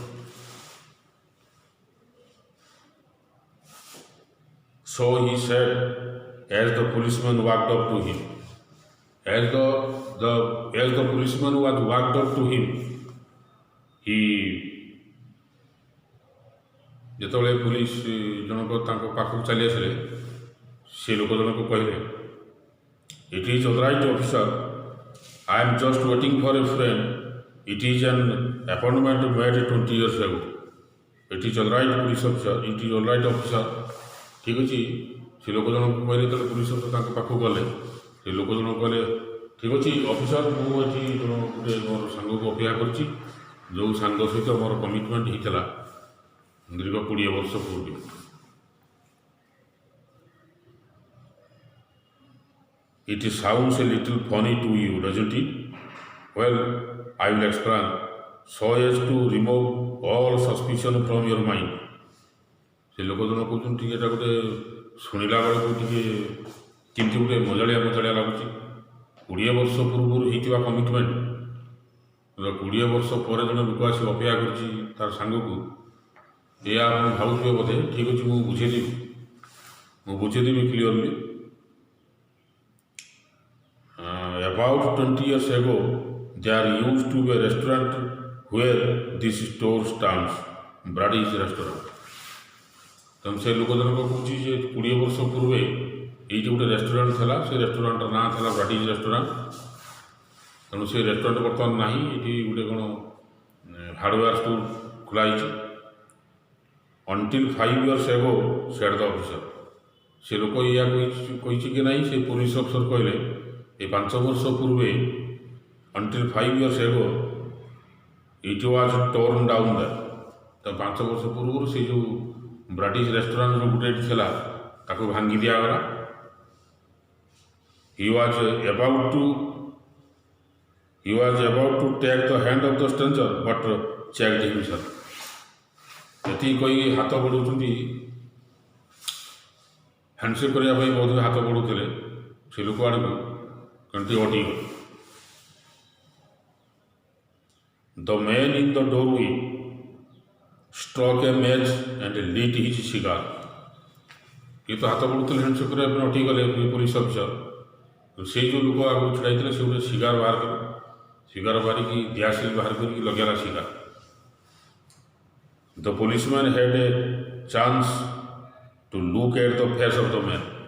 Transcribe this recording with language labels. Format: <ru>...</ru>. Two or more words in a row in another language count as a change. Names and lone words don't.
<en>So he said, as the policeman walked up to him. As the policeman was walked up to him, he</en> <or>ଯେତେବେଳେ ପୁଲିସ ଜଣକ ତାଙ୍କ ପାଖକୁ ଚାଲି ଆସିଲେ, ସେ ଲୋକ ଜଣକ କହିଲେ,</or> <en>It is all right, officer. I am just waiting for a friend. It is an appointment made 20 years ago. It is all right, police officer. It is all right, officer.</en> <or>ଠିକ୍ ଅଛି। ସେ ଲୋକ ଜଣକୁ କହିଲେ, ଯେତେବେଳେ ପୁଲିସ ଅଫିସର ତାଙ୍କ ପାଖକୁ ଗଲେ, ସେ ଲୋକ ଜଣକ କହିଲେ, ଠିକ୍ ଅଛି ଅଫିସର, ମୁଁ ଏଠି ଗୋଟେ ମୋର ସାଙ୍ଗକୁ ଅପେକ୍ଷା କରିଛି, ଯେଉଁ ସାଙ୍ଗ ସହିତ ମୋର କମିଟମେଣ୍ଟ ହେଇଥିଲା ଦୀର୍ଘ 20 ବର୍ଷ ପୂର୍ବେ।</or> <en>It sounds a little funny to you, doesn't it? Well, I will explain so as to remove all suspicion from your mind.</en> <or>ସେ ଲୋକ ଜଣ କହୁଛନ୍ତି, ଟିକେ ଏଇଟା ଗୋଟେ ଶୁଣିଲା ବେଳକୁ ଟିକେ କେମିତି ଗୋଟେ ମଜାଳିଆ ଲାଗୁଛି। 20 ବର୍ଷ ପୂର୍ବରୁ ହେଇଥିବା କମିଟମେଣ୍ଟ, 20 ବର୍ଷ ପରେ ଜଣେ ଲୋକ ଆସି ଅପେକ୍ଷା କରିଛି ତାର ସାଙ୍ଗକୁ, ଏଇଆ ଆପଣ ଭାବୁଥିବେ ବୋଧେ। ଠିକ୍ ଅଛି, ମୁଁ ବୁଝେଇଦେବି କ୍ଲିଅରଲି।</or> <en>About 20 years ago, there used to be a restaurant where this store stands, Brady's restaurant.</en> <or>ତେଣୁ ସେ ଲୋକ ଜଣକ କହୁଛି ଯେ 20 ବର୍ଷ ପୂର୍ବେ ଏଇଠି ଗୋଟେ ରେଷ୍ଟୁରାଣ୍ଟ ଥିଲା, ସେ ରେଷ୍ଟୁରାଣ୍ଟର ନାଁ ଥିଲା ବ୍ରାଡିଜ୍ ରେଷ୍ଟୁରାଣ୍ଟ। ତେଣୁ ସେ ରେଷ୍ଟୁରାଣ୍ଟ ବର୍ତ୍ତମାନ ନାହିଁ, ଏଠି ଗୋଟେ କ'ଣ ହାର୍ଡ଼ୱେର୍ ଷ୍ଟୋର ଖୋଲା ହେଇଛି।</or> <en>Until 5 years ago, said the officer.</en> <or>ସେ ଲୋକ ଏଇଆ କହିଛି କି ନାହିଁ, ସେ ପୋଲିସ ଅଫିସର କହିଲେ, ଏ 5 ବର୍ଷ ପୂର୍ବେ,</or> <en>until 5 years ago, it was torn down there.</en> <or>ତ 5 ବର୍ଷ ପୂର୍ବରୁ ସେ ଯେଉଁ ବ୍ରାଡିଜ୍ ରେଷ୍ଟୁରାଣ୍ଟ ଯେଉଁ ଗୋଟେ ଥିଲା, ତାକୁ ଭାଙ୍ଗି ଦିଆଗଲା।</or> <en>He was about to take the hand of the stranger, but checked himself.</en> <or>ଏତିକି କହିକି ହାତ ବଢ଼ାଉଛନ୍ତି, ହ୍ୟାଣ୍ଡସେକ୍ କରିବା ପାଇଁ ବୋଧହୁଏ ହାତ ବଢ଼ାଉଥିଲେ ସେ ଲୋକ ଆଡ଼କୁ, କିନ୍ତୁ ଅଟିଗଲେ।</or> <en>the man in the doorway struck a match and lit his cigar।</en> <or>ଏ ତ ହାତ बଢ଼ୁଥିଲେ ହ୍ୟାଣ୍ଡସେକ୍ କରିବା ପାଇଁ ଅଟିଗଲେ ପୋଲିସ ଅଫିସର। ସେଇ ଯେଉଁ ଲୋକ ଆଗକୁ ଛିଡ଼ା ହେଇଥିଲେ ସେ ଗୋଟେ ସିଗାର ବାହାର କଲେ, ସିଗାର ବାହାରିକି ଦିଆସିଲି ବାହାର କରିକି ଲଗେଇଲା ସିଗାର।</or> <en>the policeman had a chance to look at the face of the man.</en>